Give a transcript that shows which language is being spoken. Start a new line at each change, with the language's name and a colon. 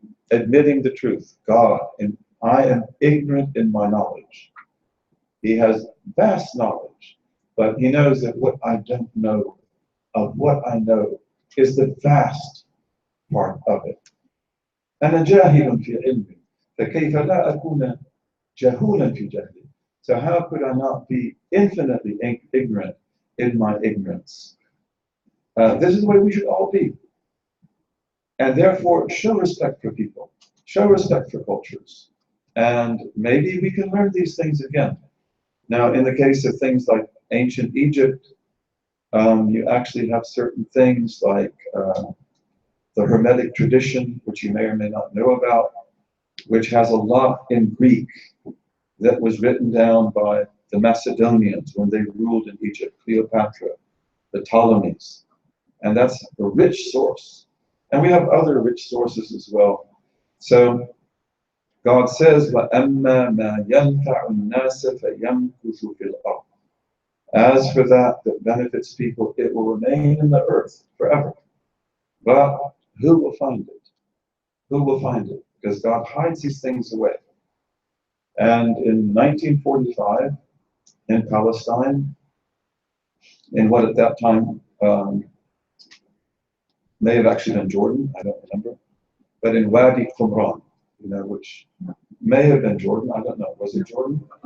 English: Admitting the truth, God, and I am ignorant in my knowledge. He has vast knowledge, but he knows that what I don't know of what I know is the vast part of it.
Arabic: أنا جاهل في علمي فكيف لا أكون جهولا في جهلي.
English: So how could I not be infinitely ignorant in my ignorance? This is the way we should all be. And therefore, show respect for people. show respect for cultures. And maybe we can learn these things again. Now, in the case of things like ancient Egypt, you actually have certain things like the Hermetic tradition, which you may or may not know about, which has a lot in Greek that was written down by the Macedonians when they ruled in Egypt, Cleopatra, the Ptolemies. And that's a rich source. And we have other rich sources as well. So God says,
Arabic: وَأَمَّا مَا يَنْفَعُ النَّاسَ فَيَمْكُثُ فِي الْأَرْضِ.
English: As for that benefits people, it will remain in the earth forever. But who will find it? Who will find it? Because God hides these things away. And in 1945, in Palestine, in what at that time may have actually been Jordan, I don't remember, but in Wadi Qumran, which may have been Jordan, I don't know, was it Jordan?